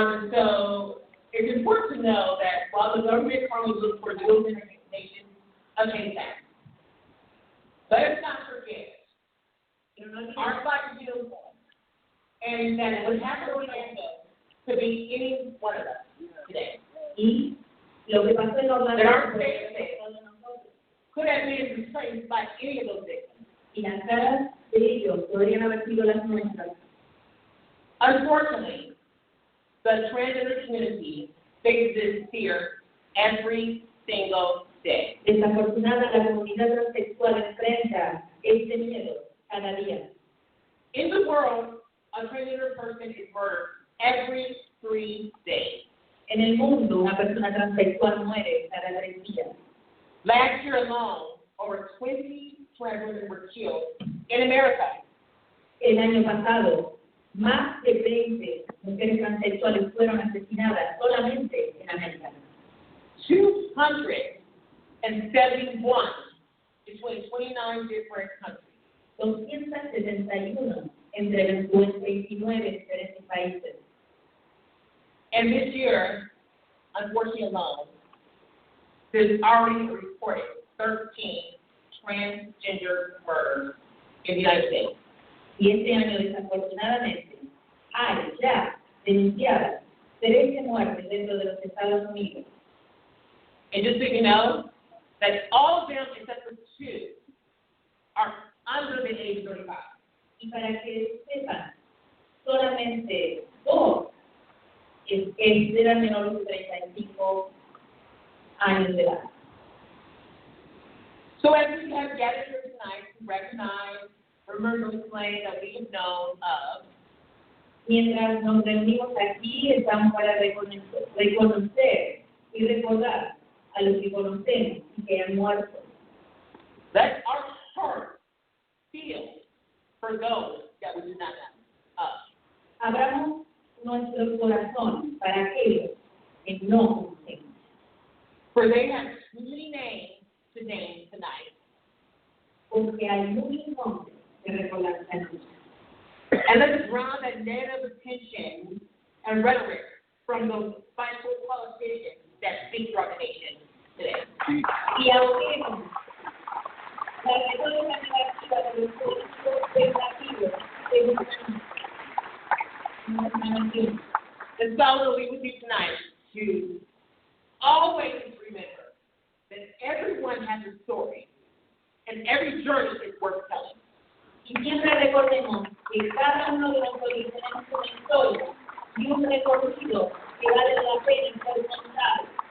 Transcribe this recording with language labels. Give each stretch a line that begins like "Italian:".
English: So it's important to know that while the government currently looks for dual nation of impact, let's not forget our flag is beautiful, and that what happened in Orlando could be any one of us today.
Spanish: Y lo que pasó en Orlando
English: That our state could have been replaced by any of those victims.
Spanish: y las caras de ellos podrían haber sido las nuestras.
English: Unfortunately, the transgender community faces fear every single day.
Spanish: Desafortunada, la comunidad transexual enfrenta este miedo cada día.
English: In the world, a transgender person is murdered every 3 days.
Spanish: En el mundo, una persona transexual muere cada 3 días.
English: Last year alone, over 20 trans women were killed in America.
Spanish: El año pasado, más de 20 mujeres transexuales fueron asesinadas solamente en América.
English: 271 between 29 different countries.
Spanish: 271 entre los 29 diferentes países.
English: And this year, unfortunately alone, there's already reported 13 transgender murders in the United States.
Spanish: Y este año, desafortunadamente, hay ya denunciadas 13 muertes dentro de los Estados Unidos.
English: And just so you know, that all of them except for 2 are under the age of 35.
Spanish: Y para que sepan, solamente 2 eran menores de 35 años de edad.
English: So as we have gathered here tonight to recognize, remember the claim that we have known of,
Spanish: Mientras nos reunimos aquí, estamos para reconocer y recordar a los que conocemos y que han muerto.
English: let our heart feel for those that we do not know of.
Spanish: Abramos nuestro corazón para aquellos que no conocemos.
English: For they have too many names to name tonight.
Spanish: Porque hay muchos nombres que recordar esta noche.
English: And let's drown that net of attention and rhetoric from those spiteful politicians that speak for our nation today.
Spanish: Y ahoguemos la retórica negativa de los políticos negativos que buscan nuestra nación.
English: And so we'll leave with you tonight to always remember that everyone has a story and every journey is worth telling.
Spanish: Y siempre recordemos que cada uno de nosotros tenemos una historia y un recorrido que vale la pena ser contado.